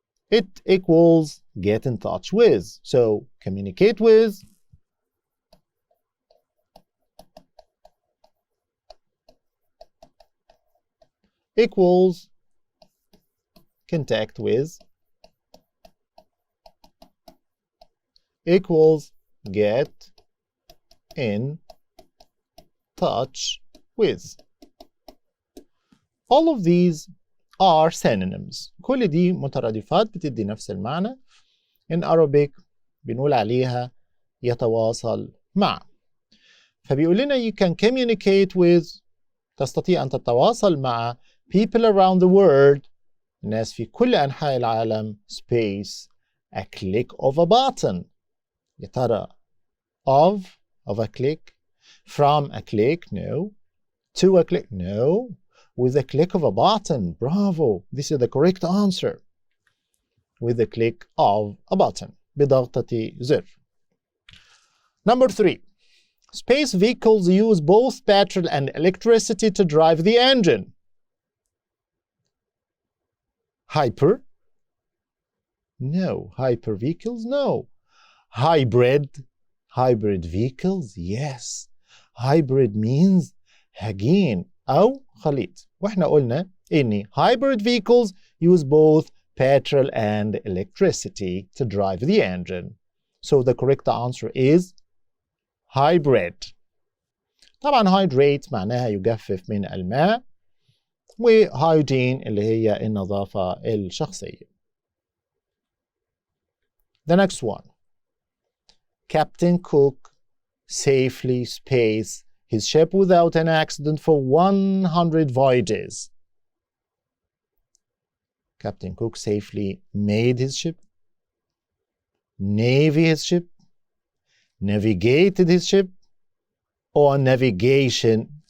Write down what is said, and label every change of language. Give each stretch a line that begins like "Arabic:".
English: It equals get in touch with. So communicate with, equals contact with, equals get in touch with. All of these are synonyms.
Arabic: كل دي مترادفات بتدي نفس المعنى.
English: In Arabic
Arabic: بنقول عليها يتواصل مع. فبيقول لنا
English: you can communicate with،
Arabic: تستطيع أن تتواصل مع
English: people around the world،
Arabic: الناس في كل أنحاء العالم،
English: space a click of a button.
Arabic: يا ترى
English: of a click, from a click, no, to a click, no, with a click of a button. Bravo, this is the correct answer. With the click of a button,
Arabic: بضغطة زر.
English: Number 3. Space vehicles use both petrol and electricity to drive the engine. Hyper? No. Hyper vehicles? No. Hybrid? Hybrid vehicles? Yes. Hybrid means
Arabic: هجين أو خليط. وإحنا قلنا إن
English: hybrid vehicles use both petrol and electricity to drive the engine. So the correct answer is hybrid.
Arabic: طبعا hydrate معناها يجفف من الماء، وhygiene اللي هي النظافة الشخصية.
English: The next one. Captain Cook safely spaced his ship without an accident for 100 voyages. Captain Cook safely made his ship, navy his ship, navigated his ship, or navigation.